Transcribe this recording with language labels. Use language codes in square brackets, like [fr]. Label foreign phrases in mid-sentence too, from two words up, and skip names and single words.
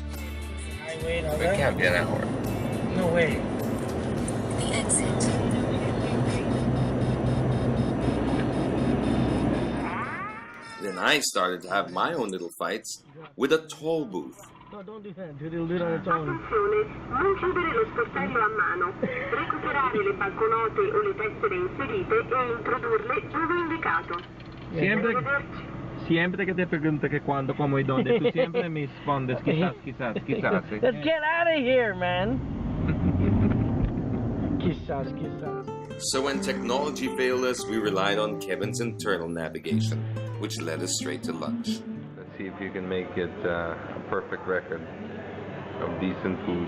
[en] Highway, no, It can't be an hour. no way. The exit. Then I started to have my own little fights with a toll booth. No, don't do that. It'll do it on its own. [it] Attenzione, non chiudere lo sportello a mano, recuperare le banconote o le tessere inserite e introdurle dove indicato. [es] Siempre que te pregunto que cuando, como y dónde, tú siempre me respondes quizás. [en] Let's get out of here, man. [es] Quizás. [en] So when technology failed us, we relied on Kevin's internal navigation, which led us straight to lunch. Let's see if you can make it a perfect record of decent food.